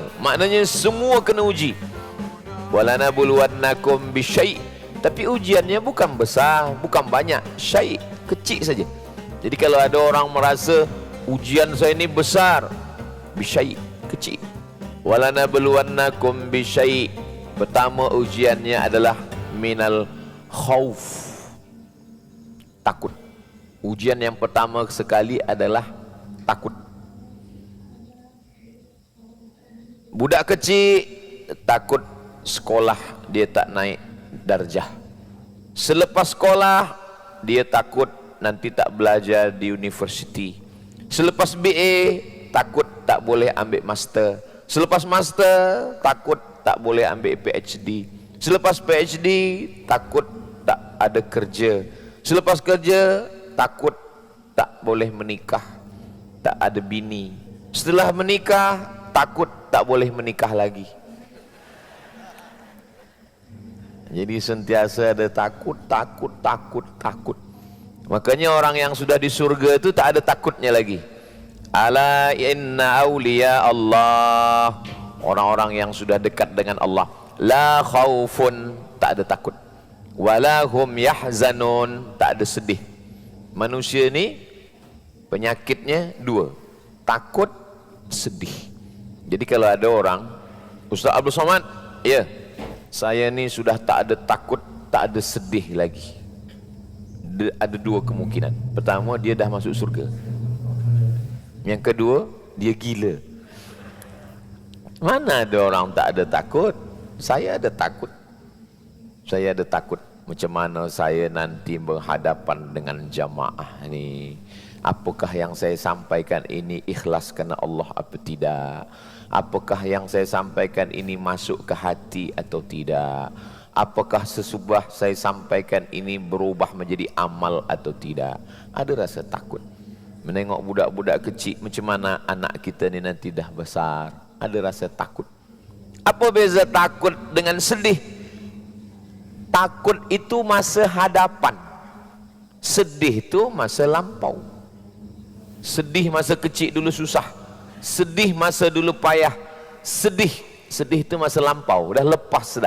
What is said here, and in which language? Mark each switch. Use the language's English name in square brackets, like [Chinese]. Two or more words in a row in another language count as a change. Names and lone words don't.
[Malay] Maknanya semua kena uji. [Arabic] ولنبلونكم بشيء', [Malay] tapi ujiannya bukan besar, bukan banyak, syai', kecil saja. Jadi kalau ada orang merasa ujian saya ini besar, bisyai', kecil. [Arabic] ولنبلونكم بشيء', [Malay] pertama ujiannya adalah [Arabic] من الخوف, [Malay] takut. Ujian yang pertama sekali adalah takut. Budak kecil takut sekolah dia tak naik darjah. Selepas sekolah dia takut nanti tak belajar di universiti. Selepas BA takut tak boleh ambil master. Selepas master takut tak boleh ambil PhD. Selepas PhD takut tak ada kerja. Selepas kerja takut tak boleh menikah, tak ada bini. Setelah menikah takut tak boleh menikah lagi. Jadi sentiasa ada takut, takut, takut, takut. Makanya orang yang sudah di surga itu tak ada takutnya lagi. [Arabic] ألا إن أولياء الله, [Malay] orang-orang yang sudah dekat dengan Allah, [Arabic] لا خوف, [Malay] tak ada takut, [Arabic] ولا هم يحزنون, [Malay] tak ada sedih. Manusia ni penyakitnya dua, takut, sedih. Jadi kalau ada orang, Ustaz Abdul Somad, ya, saya ni sudah tak ada takut, tak ada sedih lagi. Ada dua kemungkinan. Pertama, dia dah masuk surga. Yang kedua, dia gila. Mana ada orang tak ada takut? Saya ada takut. Saya ada takut macam mana saya nanti berhadapan dengan jamaah ni. Apakah yang saya sampaikan ini ikhlas kerana Allah apa tidak? Apakah yang saya sampaikan ini masuk ke hati atau tidak? Apakah sesudah saya sampaikan ini berubah menjadi amal atau tidak? Ada rasa takut. Menengok budak-budak kecil macam mana anak kita ni nanti dah besar. Ada rasa takut. Apa beza takut dengan sedih? Takut itu masa hadapan, sedih itu masa lampau. Sedih masa kecil dulu susah, sedih masa dulu payah, sedih itu masa lampau, dah lepas dah.